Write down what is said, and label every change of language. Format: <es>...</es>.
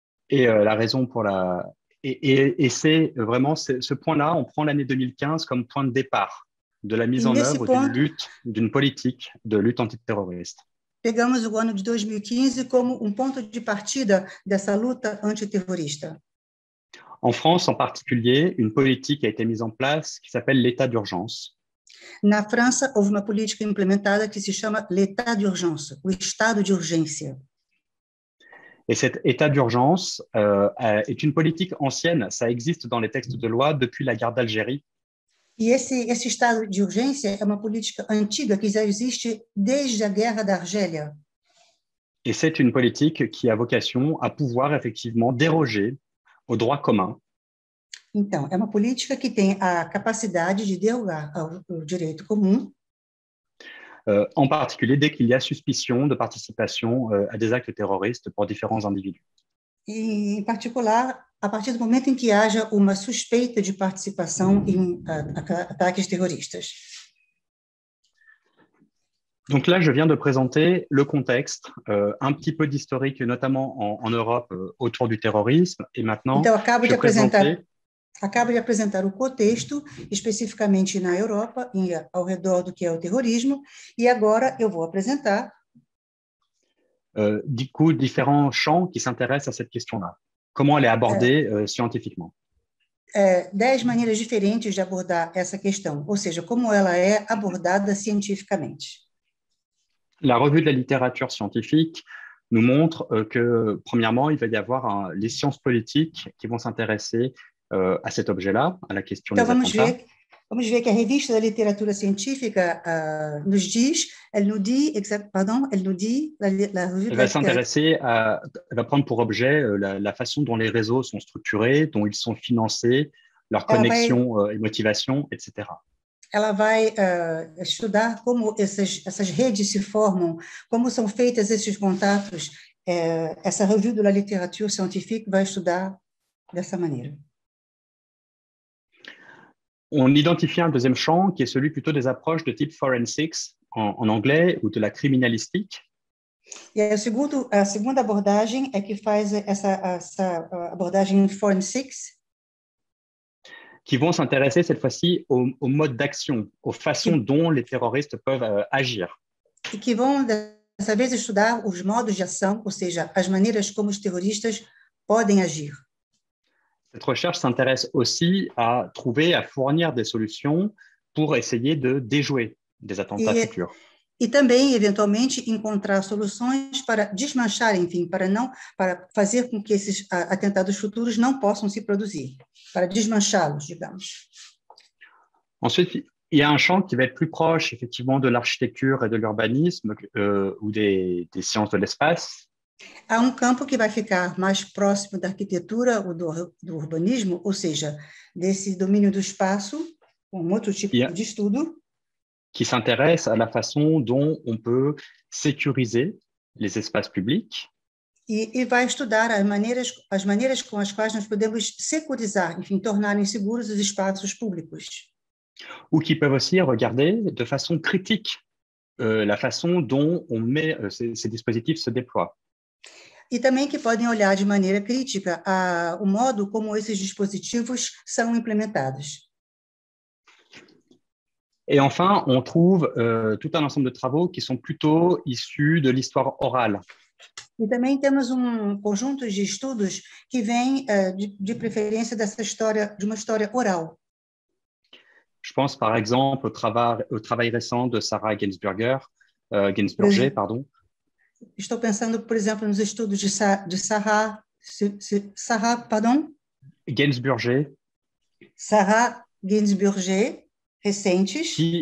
<fr>Et la raison pour et c'est vraiment ce point-là, on prend l'année 2015 comme point de départ de la mise en œuvre d'une politique de lutte antiterroriste.</fr> <pt>Pegamos o ano de 2015 como ponto de partida dessa luta antiterrorista.</pt> <fr>En France, en particulier, une politique a été mise en place qui s'appelle l'état d'urgence.</fr> <pt>Na França, houve uma política implementada que se chama l'état d'urgence, o estado de urgência.</pt> <fr>Et cet état d'urgence est une politique ancienne, ça existe dans les textes de loi depuis la guerre d'Algérie.</fr> <pt>E esse estado de urgência é uma política antiga que já existe desde a guerra da Argélia.</pt> <fr>Et c'est une politique qui a vocation à pouvoir effectivement déroger au droit commun.</fr> <pt>Então, é uma política que tem a capacidade de derogar ao direito comum.</pt> <fr>En particulier dès qu'il y a suspicion de participation à des actes terroristes pour différents individus.</fr> <pt>E, em particular, a partir do momento em que haja uma suspeita de participação em ataques terroristas.</pt> <fr>Donc là, je viens de présenter le contexte, un petit peu d'historique, notamment en Europe, autour du terrorisme. Et maintenant,</fr> <pt>então, acabo de apresentar o contexto, especificamente na Europa, ao redor do que é o terrorismo, e agora eu vou apresentar</pt> <fr>du coup, différents champs qui s'intéressent à cette question-là. Comment elle est abordée scientifiquement?</fr> <pt>10 maneiras diferentes de abordar essa questão, ou seja, como ela é abordada cientificamente.</pt> <fr>La revue de la littérature scientifique nous montre que, premièrement, il va y avoir les sciences politiques qui vont s'intéresser à cet objet-la, à la question des attentats.</fr> <pt>Vamos ver que a revista da literatura científica</pt> <fr>nous dit, elle va s'intéresser elle va prendre pour objet la façon dont les réseaux sont structurés, dont ils sont financés, leurs connexions et motivations, etc.</fr> <pt>Ela vai estudar como essas redes se formam, como são feitos esses contatos. Essa</pt> <fr>revue de la littérature scientifique</fr> <pt>vai estudar dessa maneira.</pt> <fr>On identifie un deuxième champ qui est celui plutôt des approches de type forensics en anglais ou de la criminalistique.</fr> <pt>E a segunda abordagem é que faz essa abordagem Form 6,</pt> <fr>qui vont s'intéresser cette fois-ci au mode d'action, aux façons dont les terroristes peuvent agir.</fr> <pt>e que vão, dessa vez, estudar os modos de ação, ou seja, as maneiras como os terroristas podem agir.</pt> <fr>Cette recherche s'intéresse aussi à trouver, à fournir des solutions pour essayer de déjouer des attentats futurs.</fr> <pt>E também, eventualmente, encontrar soluções para desmanchar, enfim, para fazer com que esses atentados futuros não possam se produzir, para desmanchá-los, digamos.</pt> <fr>Ensuite, il y a un champ qui va être plus proche, effectivement, de l'architecture et de l'urbanisme ou des sciences de l'espace.</fr> <pt>Há campo que vai ficar mais próximo da arquitetura ou do urbanismo, ou seja, desse domínio do espaço, um outro tipo de estudo.</pt> <fr>Qui s'intéresse à la façon dont on peut sécuriser les espaces publics.</fr> <pt>E vai estudar as maneiras com as quais nós podemos securizar, enfim, tornar seguros os espaços públicos.</pt> <fr>Ou qui peuvent aussi regarder de façon critique la façon dont ces dispositifs se déploient.</fr> <pt>E também que podem olhar de maneira crítica o modo como esses dispositivos são implementados.</pt> <fr>Et enfin, on trouve tout un ensemble de travaux qui sont plutôt issus de l'histoire orale.</fr> <pt>E também temos conjunto de estudos que vêm de preferência de uma história oral.</pt> <fr>Je pense par exemple au travail récent de Sarah Gainsberger, pardon.</fr> <pt>Estou pensando, por exemplo, nos estudos de Sarah Gainsberger, recentes.</pt>